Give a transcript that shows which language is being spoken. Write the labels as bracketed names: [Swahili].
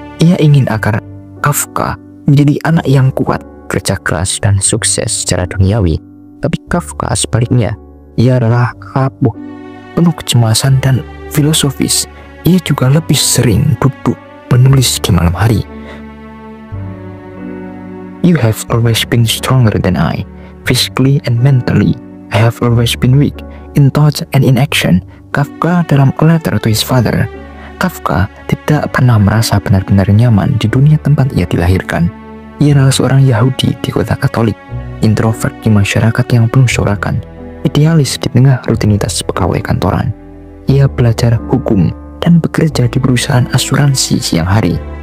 [Indonesian] Ia ingin agar Kafka menjadi anak yang kuat, kerja keras, dan sukses secara duniawi. Tapi Kafka sebaliknya, ia adalah rapuh, penuh kecemasan dan filosofis. Ia juga lebih sering duduk menulis di malam hari. [English] You have always been stronger than I, physically and mentally. I have always been weak, in thought and in action. Kafka [Indonesian] dalam [English] a letter to his father. [Indonesian] Kafka tidak pernah merasa benar-benar nyaman di dunia tempat ia dilahirkan. Ia adalah seorang Yahudi di kota Katolik, introvert di masyarakat yang penuh sorakan, idealis di tengah rutinitas pegawai kantoran. Ia belajar hukum dan bekerja di perusahaan asuransi siang hari.